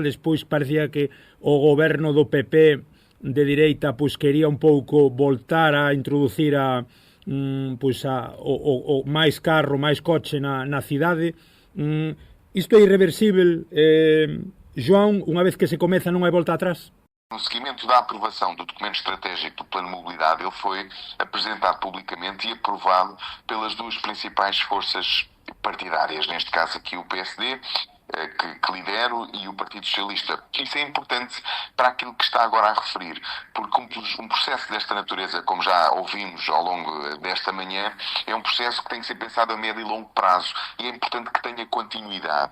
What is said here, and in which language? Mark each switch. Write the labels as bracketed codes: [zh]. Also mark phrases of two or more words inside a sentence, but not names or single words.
[gl] Despois parecía que o goberno do PP de direita quería un pouco voltar a introducir o máis carro, máis coche na cidade. Isto é irreversible, João, unha vez que se comeza non hai volta atrás? [pt] No seguimento da aprovação do documento estratégico do Plano de Mobilidade, ele foi apresentado publicamente e aprovado pelas duas principais forças partidárias, neste caso aqui o PSD, que lidero, e o Partido Socialista. Isso é importante para aquilo que está agora a referir, porque um processo desta natureza, como já ouvimos ao longo desta manhã, é um processo que tem que ser pensado a médio e longo prazo, e é importante que tenha continuidade.